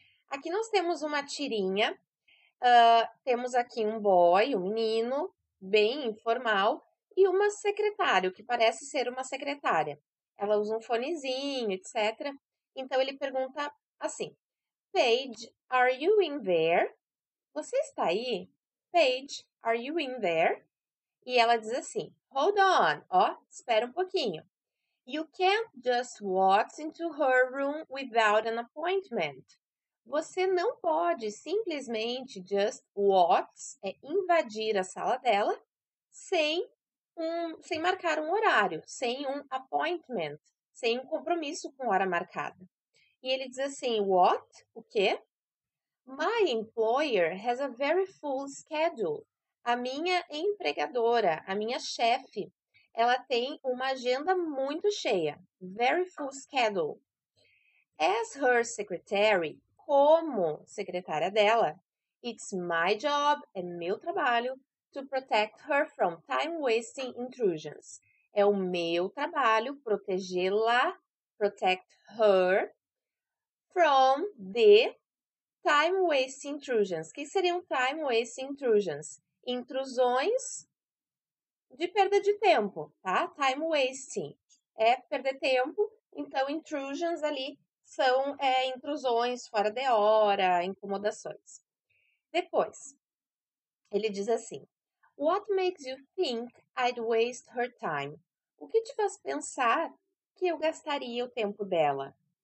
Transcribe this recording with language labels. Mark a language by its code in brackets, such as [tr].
[pt] Aqui nós temos uma tirinha, temos aqui um boy, um menino, bem informal, e uma secretária, o que parece ser uma secretária. Ela usa um fonezinho, etc. Então ele pergunta assim: [en] Paige, are you in there? [pt] Você está aí? [en] Paige, are you in there? [pt] E ela diz assim: [en] Hold on, [pt] ó, espera um pouquinho. [en] You can't just walk into her room without an appointment. [pt] Você não pode simplesmente [en] just walk, [pt] invadir a sala dela sem marcar um horário, sem um appointment, sem um compromisso com hora marcada. E ele diz assim: [en] What? [pt] O quê? [en] My employer has a very full schedule. [pt] A minha empregadora, a minha chefe, ela tem uma agenda muito cheia. [en] Very full schedule. As her secretary, [pt] como secretária dela, [en] it's my job, [pt] é meu trabalho, [en] to protect her from time-wasting intrusions. [pt] É o meu trabalho protegê-la, [en] protect her, from the time-wasting intrusions. [pt] O que seriam [en] time-wasting intrusions? [pt] Intrusões de perda de tempo, tá? Time-wasting é perder tempo, então intrusions ali são intrusões fora de hora, incomodações. Depois, ele diz assim: [en] What makes you think I'd waste her time? [pt] O que te faz pensar que eu gastaria o tempo dela?